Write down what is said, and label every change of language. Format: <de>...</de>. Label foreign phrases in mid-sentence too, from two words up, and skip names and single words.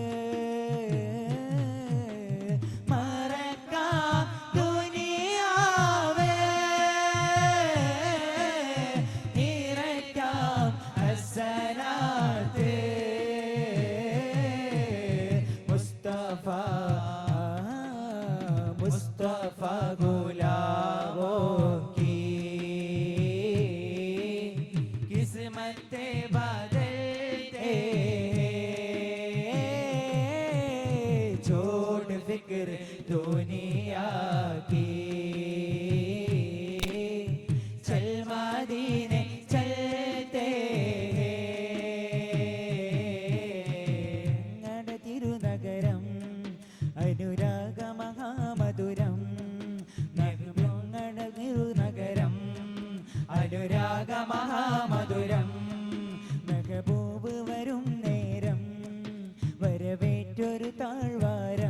<ml>മറക്കാം ദുനിയാവ് നിറയ്ക്കാം ഹസനാത്ത്</ml> <hi>मुस्तफा मुस्तफा गुलामों की किस्मते बदलते छोड़ फिक्र दुनिया की चल मदीने चलते</hi> <ml>തിരുനഗരം അനുരാഗ മഹാമധുരം തിരുനഗരം അനുരാഗ മഹാമധുരം മെഹബൂബ് വരും നേരം വരവേറ്റൊരു താഴ്വാരം</ml>